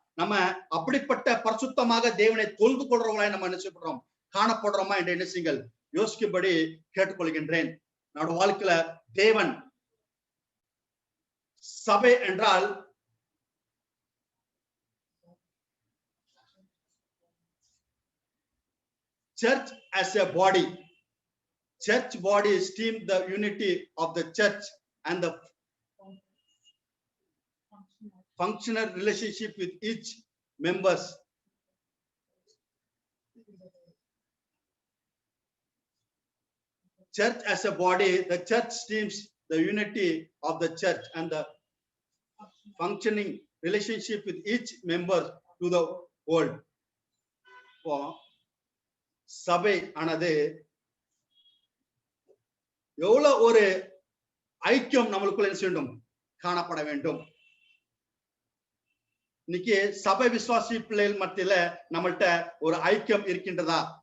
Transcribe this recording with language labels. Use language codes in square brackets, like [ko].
[ta] நம்ம அப்படிப்பட்ட பரிசுத்தமாக தேவனை தொழுது கொள்றவங்களாய் நம்ம நினைச்சுப்படுறோம், காணப்படுறோமா என்று என்ன செய்யுங்கள் யோசிக்கும்படி கேட்டுக்கொள்கின்றேன். நம்முடைய வாழ்க்கையில தேவன் சபை என்றால் [en] church as a body. Church body esteem the unity of the church and the functional relationship with each members. Church as a body, the church esteems the unity of the church and the functioning relationship with each member to the world. [ta] சபை ஆனது எவ்வளவு ஒரு ஐக்கியம் நம்மளுக்குள்ள என்ன செய்யணும், காணப்பட வேண்டும். இன்னைக்கு சபை விசுவாசி பிள்ளைகள் மத்தியில நம்மள்ட்ட ஒரு ஐக்கியம் இருக்கின்றதா?